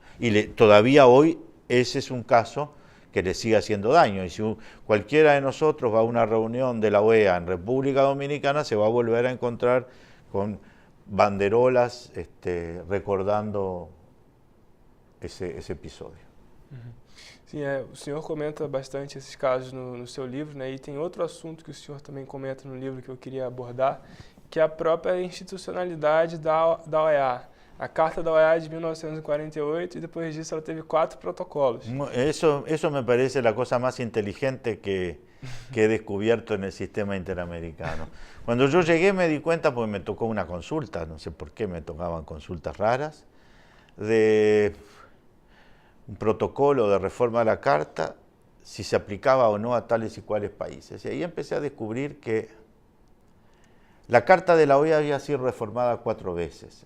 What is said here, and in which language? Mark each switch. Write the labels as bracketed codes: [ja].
[es] Y todavía hoy ese es un caso que le sigue haciendo daño. Y si cualquiera de nosotros va a una reunión de la OEA en República Dominicana, se va a volver a encontrar con banderolas recordando ese episódio. [pt] Sim, o senhor comenta bastante esses casos no seu livro, né? E tem outro assunto que o senhor também comenta no livro que eu queria abordar, que é a própria institucionalidade da OEA. a Carta da OEA de 1948 [es] y después [pt] disso ela teve 4 protocolos. [es] Eso me parece la cosa más inteligente que he descubierto en el sistema interamericano. Cuando yo llegué me di cuenta, porque me tocó una consulta, no sé por qué me tocaban consultas raras, de un protocolo de reforma de la Carta, si se aplicaba o no a tales y cuales países. Y ahí empecé a descubrir que la Carta de la OEA había sido reformada 4 veces.